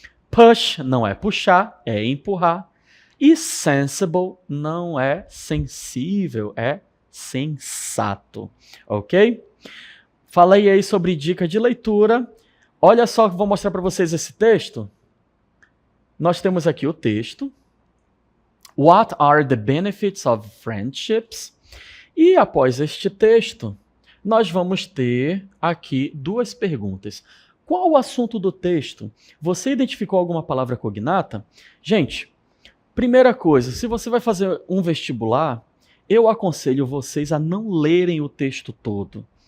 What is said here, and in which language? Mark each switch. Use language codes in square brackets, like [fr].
[pt] Push não é puxar, é empurrar. E sensible não é sensível, é sensato, ok? Falei aí sobre dica de leitura. Olha só que vou mostrar para vocês esse texto. Nós temos aqui o texto. [en] What are the benefits of friendships? [pt] E após este texto, nós vamos ter aqui duas perguntas. Qual o assunto do texto? Você identificou alguma palavra cognata? Gente, primeira coisa, se você vai fazer um vestibular, eu aconselho vocês a não lerem o texto todo.